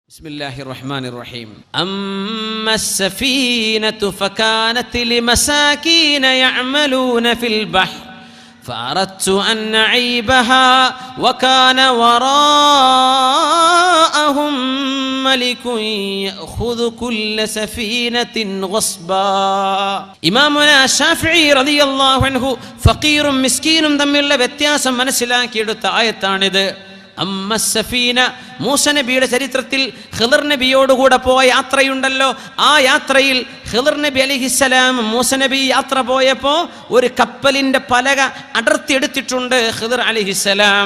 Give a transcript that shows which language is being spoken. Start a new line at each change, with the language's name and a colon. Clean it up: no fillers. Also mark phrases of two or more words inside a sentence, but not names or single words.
Arabic: بسم الله الرحمن الرحيم أما السفينة فكانت لمساكين يعملون في البحر فأردت أن أعيبها وكان وراءهم ملك يأخذ كل سفينة غصبا إمامنا الشافعي رضي الله عنه فقير مسكين
Malayalam: തമ്മിലുള്ള വ്യത്യാസം മനസ്സിലാക്കിയെടുത്ത ആയത്താണിത്.
Arabic: أما السفينة,
Malayalam: മൂസ നബിയുടെ ചരിത്രത്തിൽ ഖിദർ നബിയോടുകൂടെ പോയ യാത്രയുണ്ടല്ലോ, ആ യാത്രയിൽ ഖിദർ നബി അലൈഹിസ്സലാം മൂസ നബി യാത്ര പോയപ്പോൾ ഒരു കപ്പലിന്റെ പലക അടർത്തിയെടുത്തിട്ടുണ്ട് ഖിദർ അലൈഹിസ്സലാം.